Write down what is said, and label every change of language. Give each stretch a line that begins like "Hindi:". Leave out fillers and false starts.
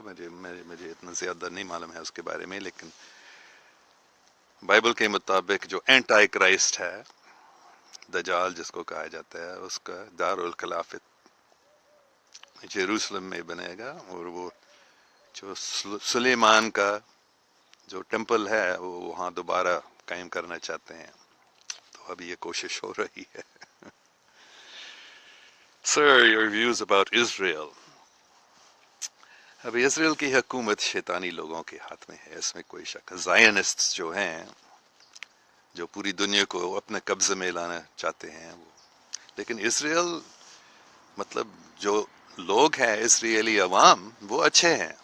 Urdu: مجھے اتنا زیادہ نہیں معلوم ہے اس کے بارے میں، لیکن بائبل کے مطابق جو اینٹائی کرائسٹ ہے، دجال جس کو کہا جاتا ہے، اس کا دارالخلافت یروشلم میں بنے گا. اور وہ جو سلیمان کا جو ٹیمپل ہے وہ وہاں دوبارہ قائم کرنا چاہتے ہیں. تو ابھی یہ کوشش ہو رہی ہے.
English: Sir, your views about Israel.
Urdu: اب اسرائیل کی حکومت شیطانی لوگوں کے ہاتھ میں ہے، اس میں کوئی شک. زائنسٹ جو ہیں، جو پوری دنیا کو اپنے قبضے میں لانا چاہتے ہیں وہ. لیکن اسرائیل مطلب جو لوگ ہیں، اسرائیلی عوام، وہ اچھے ہیں.